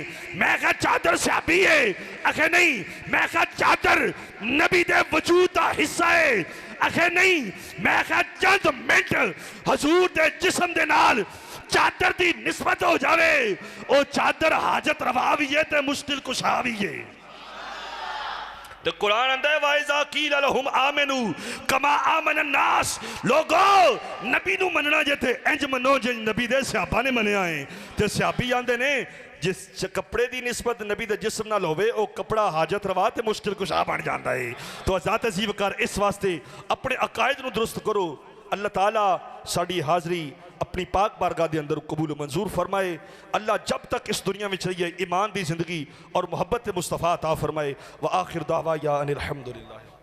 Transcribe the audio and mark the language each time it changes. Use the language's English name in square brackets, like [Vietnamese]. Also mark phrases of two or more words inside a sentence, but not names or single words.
[Punjabi] میں کہا چادر صحابی ہے، اکھے نہیں۔ میں کہا چادر نبی دے وجود دا حصہ ہے، اکھے نہیں۔ میں کہا چند منٹ حضور دے جسم دے نال چادر دی نسبت ہو جاوے، او چادر حاجت روا بھی ہے تے مشکل کشا بھی ہے۔ تو قرآن اندر ہے [Arabic] وَإِذَا قِيلَ لَهُمْ آمِنُوا كَمَا آمَنَ النَّاسِ [Punjabi] لوگو نبی نو مننا جیتے انج منو جن نبی دے صحابہ نے منے آئیں تے صحابی آندے نے جس کپڑے دی نسبت نبی دے جسم نہ لوے او کپڑا حاجت روا تے مشکل کشا بن جاندا ہے۔ تو ذات عزیز وقار اس واسطے اپنے عقائد نو درست کرو۔ اللہ تعالیٰ ساڑی حاضری اپنی پاک بارگاہ دے اندر قبول و منظور فرمائے۔ اللہ جب تک اس دنیا میں چاہیے ایمان دی زندگی اور محبت مصطفیٰ عطا فرمائے۔ [Arabic] وآخر دعویٰ ان الحمدللہ۔